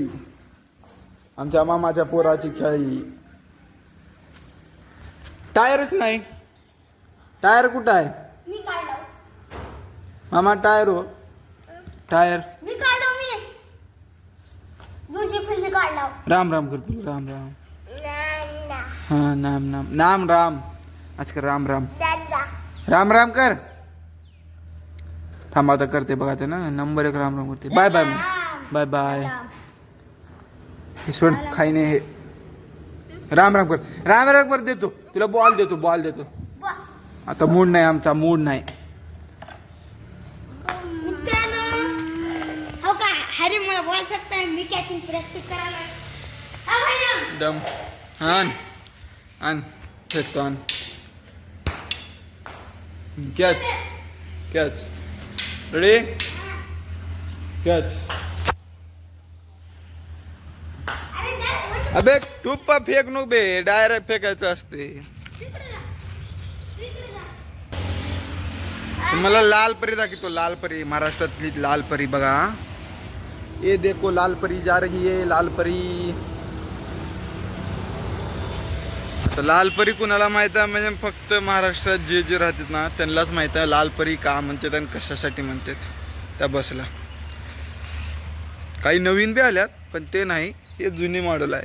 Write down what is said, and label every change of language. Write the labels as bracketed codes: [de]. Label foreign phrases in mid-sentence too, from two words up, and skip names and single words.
[mr] आमच्या मामाच्या पोराची खेळी. टायरच नाही. टायर कुठं आहे मी काढलो. मामा? टायर हो, टायर. मी काढलो. मी दूरची फिरची काढलो. राम राम कर पिलू, राम राम. हा नाम नाम नाम राम. आज कर राम राम, राम राम कर. थांबा आता करते बघा ते ना, नंबर 1 राम राम करते. बाय बाय बाय बाय. सोड खाई नाही हे. राम राम कर, राम राम कर. देतो तुला बॉल, देतो बॉल देतो. आता मूड नाही आमचा, मूड नाही. मित्रांनो, हो का हरी मला बॉल फेकताय, मी [en] catching practice [mr] करायला. हा भाई दम आण आण, फेकतो आण. कॅच कॅच. रेडी, कॅच. अबे टुप्पा फेक नको बे, डायरेक्ट फेकायचं असते. मला लाल परी दाखवतो. लाल परी, महाराष्ट्रातली लाल परी बघा. [hi] ये देखो लाल परी जा रही है, लाल परी. [mr] आता लाल परी कुणाला माहित आहे म्हणजे फक्त महाराष्ट्रात जे जे राहतात ना त्यांनाच माहित आहे लाल परी का म्हणतात आणि कशासाठी म्हणतात. त्या बसला काही नवीन बी आल्यात, पण ते नाही, हे जुनी मॉडेल आहे.